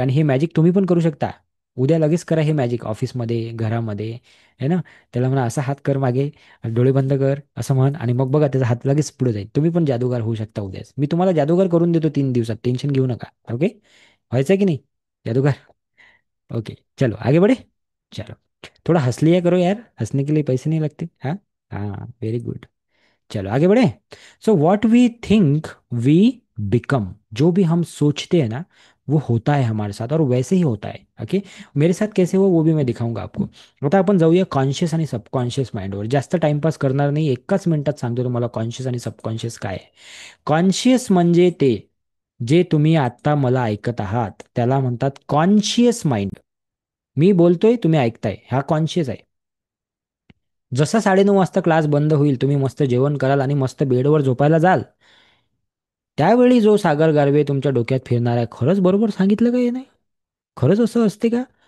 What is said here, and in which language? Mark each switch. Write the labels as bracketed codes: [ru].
[mr] आणि हे मॅजिक तुम्ही पण करू शकता. उद्या लगेच करा हे मॅजिक ऑफिसमध्ये, घरामध्ये. है ना. त्याला म्हणा असा हात कर मागे, डोळे बंद कर असं म्हण, आणि मग बघा त्याचा हात लगेच पुढे जाईल. तुम्ही पण जादूगार होऊ शकता उद्याच. मी तुम्हाला जादूगार करून देतो 3 दिवसात. टेन्शन घेऊ नका. ओके. व्हायचं की नाही जादूगार. [hi] ओके. चलो आगे बढ़े. चलो, थोड़ा हंस लिया करो यार. हंसने के लिए पैसे नहीं लगते. हाँ. हाँ, वेरी गुड. चलो आगे बढ़े. [en] So what we think we become. [hi] जो भी हम सोचते हैं ना, वो होता है हमारे साथ, और वैसे ही होता है. ओके. मेरे साथ कैसे हो वो भी मैं दिखाऊंगा आपको. [mr] आता आपण जाऊया कॉन्शियस आणि सबकॉन्शियस माइंडवर. जास्त टाइमपास करणार नाही. एकाच मिनिटात सांगतो तुम्हाला कॉन्शियस आणि सबकॉन्शियस काय आहे. कॉन्शियस म्हणजे ते जे तुम्ही आता मला ऐकत आहात त्याला म्हणतात कॉन्शियस माइंड. मी बोलतोय तुम्ही ऐकताय, हा कॉन्शियस आहे. जसा 9:30 वाजता क्लास बंद होईल, तुम्ही मस्त जेवण कराल आणि मस्त बेडवर झोपायला जाल, त्यावेळी जो सागर गारवे तुमच्या डोक्यात फिरणार आहे, खरंच बरोबर सांगितलं का हे नाही. खरंच असं असते का.